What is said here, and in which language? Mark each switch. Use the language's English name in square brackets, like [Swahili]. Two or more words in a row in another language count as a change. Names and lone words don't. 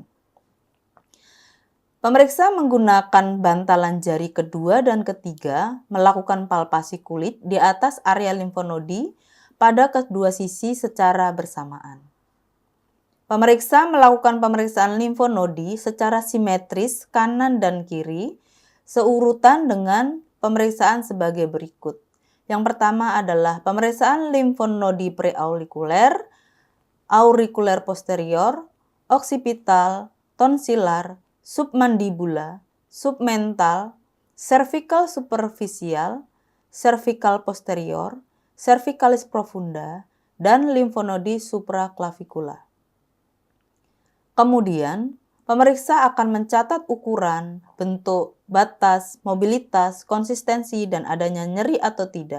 [Indonesian] Pemeriksa menggunakan bantalan jari kedua dan ketiga melakukan palpasi kulit di atas area limfonodi pada kedua sisi secara bersamaan. Pemeriksa melakukan pemeriksaan limfonodi secara simetris kanan dan kiri, seurutan dengan pemeriksaan sebagai berikut. Yang pertama adalah pemeriksaan limfonodi preaurikuler, aurikuler posterior, oksipital, tonsilar, submandibula, submental, cervical superficial, cervical posterior, cervicalis profunda, dan limfonodi supraclavicula. Kemudian, pemeriksa akan mencatat ukuran, bentuk, batas, mobilitas, konsistensi, dan adanya nyeri atau tidak.